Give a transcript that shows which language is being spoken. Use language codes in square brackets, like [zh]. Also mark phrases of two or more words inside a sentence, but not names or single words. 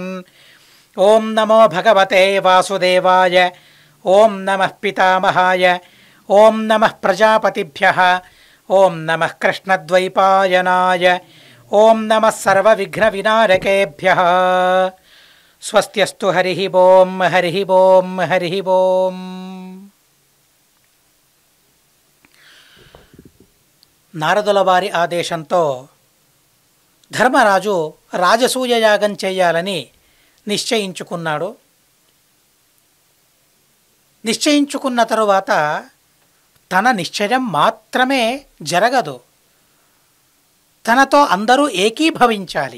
[sa] ॐ नमो भगवते वासुदेवाय ॐ नमः पितामहाय ॐ नमः प्रजापतिभ्यः ॐ नमः कृष्णद्वैपायनाय ॐ नमः सर्वविघ्नविनारकेभ्यः। स्वस्त्यस्तु हरिः ॐ हरिः ॐ हरिः ॐ। [te] నారదుల వారి ఆదేశంతో ధర్మరాజు రాజసూయ యాగం చేయాలని నిశ్చయించుకున్నాడు. నిశ్చయించుకున్న తరువాత తన నిశ్చయం మాత్రమే జరగదు, తనతో అందరూ ఏకీభవించాలి.